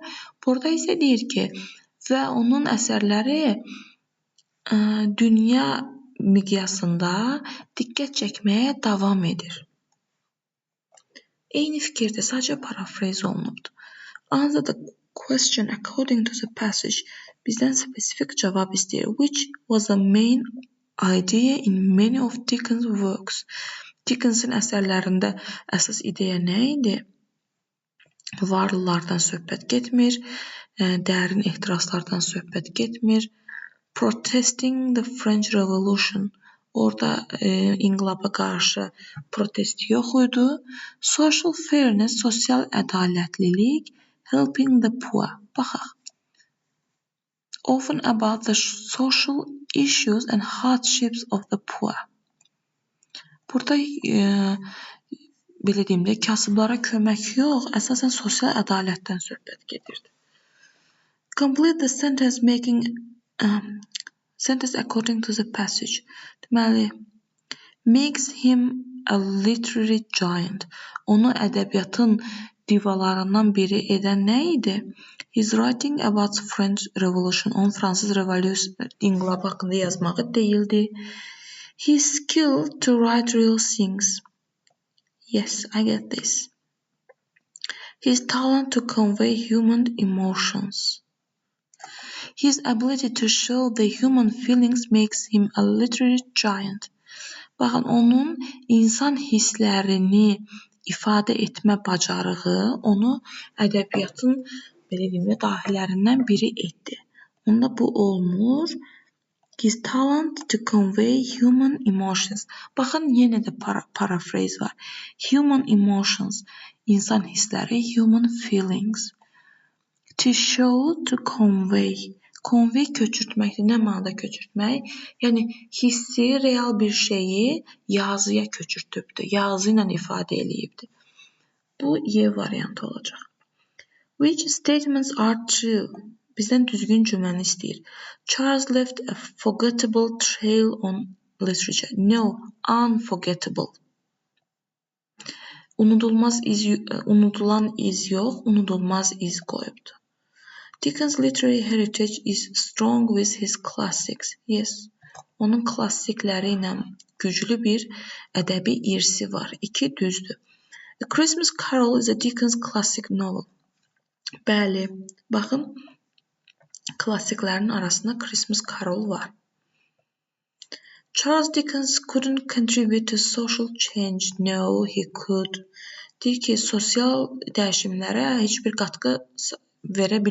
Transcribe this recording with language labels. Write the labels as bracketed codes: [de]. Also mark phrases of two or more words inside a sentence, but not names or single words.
[az] Burada isə deyir ki, və onun əsərləri dünya miqyasında diqqət çəkməyə davam edir. Eyni fikirdə sadəcə paraphrase olunubdur. [en] Answer the question according to the passage. [az] Bizdən spesifik cavab istəyir. [en] Which was the main idea in many of Dickens' works? [az] Dickens'in əsərlərində əsas ideya nə idi? Varlılardan söhbət getmir, dərin ehtiraslardan söhbət getmir. [en] Protesting the French Revolution. [az] Orada inqilaba qarşı protest yox idi. [en] Social fairness, [az] sosial ədalətlilik. [en] Helping the poor. Baxaq. Often about the social issues and hardships of the poor. [az] Burada belə deyim də, kasıblara kömək yox, əsasən sosial ədalətdən söhbət gedirdi. [en] Complete the sentence making sentence according to the passage. Deməli, makes him a literary giant. [az] Onu ədəbiyyatın divalarından biri edən nə idi? [en] He's writing about the French Revolution. [az] Onun Fransız revolyusiya inqilabı haqqında yazmağı deyildi. [en] He's skilled to write real things. Yes, I get this. His talent to convey human emotions. His ability to show the human feelings makes him a literary giant. [az] Baxın, onun insan hisslərini ifadə etmə bacarığı onu ədəbiyyatın belə deyim də dahilərindən biri etdi. Onda bu olmur. [en] His talent to convey human emotions. [az] Baxın, yenə də paraphrase var. [en] Human emotions, [az] insan hissləri, [en] human feelings. To show, to convey. Convey köçürtməkdir. [az] Nə mənada köçürtmək? Yəni hissi, real bir şeyi yazıya köçürtübdür. Yazı ilə ifadə eləyibdir. Bu Y variantı olacaq. [en] Which statements are true? [az] Bizdən düzgün cümləni istəyir. [en] Charles left a forgettable trail on literature. No, unforgettable. [az] Unutulan iz yox, unudulmaz iz qoyubdur. [en] Dickens' literary heritage is strong with his classics. Yes, [az] onun klassikləri ilə güclü bir ədəbi irsi var. 2 düzdür. [en] A Christmas Carol is a Dickens classic novel. [az] Bəli, baxın, klassiklərin arasında Christmas Carol var. [en] Charles Dickens couldn't contribute to social change. No, he could. [az] Deyir ki, sosial dəyişimlərə heç bir qatqı verə bilmədi.